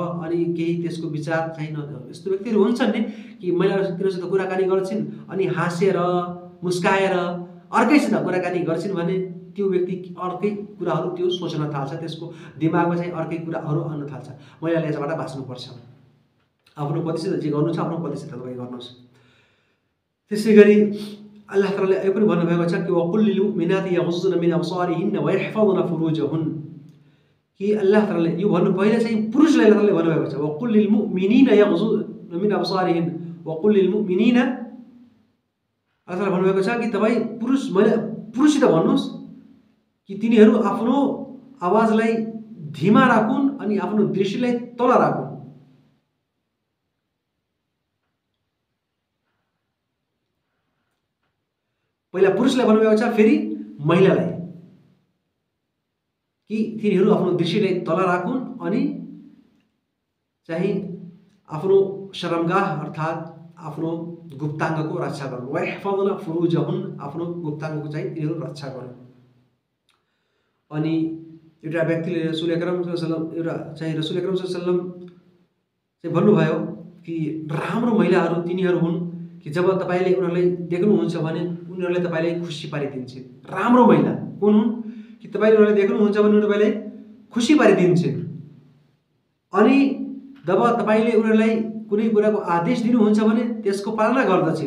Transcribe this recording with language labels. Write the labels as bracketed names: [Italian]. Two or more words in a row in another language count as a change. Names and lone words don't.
[Nepali] अनि केही त्यसको विचार चाहिँ यस्तो व्यक्तिहरू हुन्छन् नि कि महिलाहरूसित कुराकानी गर्छिन् अनि हाँसेर मुस्काएर अर्कैसित कुराकानी गर्छिन् भने त्यो व्यक्ति अर्कै कुराहरू त्यो सोच्न थाल्छ, त्यसको दिमागमा चाहिँ अर्कै कुराहरू आउन थाल्छ। महिलाले यसबाट बाँच्नुपर्छ। आफ्नो पतिसित जे गर्नु छ आफ्नो पतिसित तपाईँ गर्नुहोस्। त्यसै गरी अल्लाह तालाले यो पनि भन्नुभएको छ कि [Arabic] وقل للمؤمنات يغضضن من أبصارهن ويحفظن فروجهن, [Nepali] कि अल्लाह तालाले यो भन्नु पहिले चाहिँ पुरुषलाई अल्लाह तालाले भन्नुभएको छ [Arabic] وقل للمؤمنين يغضضن من أبصارهن وقل للمؤمنين, [Nepali] अल्लाह तालाले भन्नुभएको छ कि तपाईँ पुरुषसित भन्नुहोस् कि तिनीहरू आफ्नो आवाजलाई धीमा राखुन् अनि आफ्नो दृष्टिलाई तल राखुन्। पहिला पुरुषलाई भन्नुभएको छ, फेरि महिलालाई कि तिनीहरू आफ्नो दृष्टिलाई तल राखुन् अनि चाहिँ आफ्नो शर्मगाह अर्थात् आफ्नो गुप्ताङ्गको रक्षा गर्नु। [Arabic] ويحفظن فروجهن, [Nepali] आफ्नो गुप्ताङ्गको चाहिँ तिनीहरू रक्षा गर्नु। अनि एउटा व्यक्तिले रसूल अकरम [Arabic] صلى الله عليه وسلم [Nepali] चाहिँ भन्नुभयो कि राम्रो महिलाहरू तिनीहरू हुन् कि जब तपाईँले उनीहरूलाई देख्नुहुन्छ भने उनीहरूले तपाईँलाई खुसी पारिदिन्छन्। राम्रो महिला कुन हुन् कि तपाईँले उनीहरूलाई देख्नुहुन्छ भने उनीहरूले तपाईँलाई खुसी पारिदिन्छन्। अनि जब तपाईँले उनीहरूलाई कुनै कुराको आदेश दिनुहुन्छ भने त्यसको पालना गर्दछन्।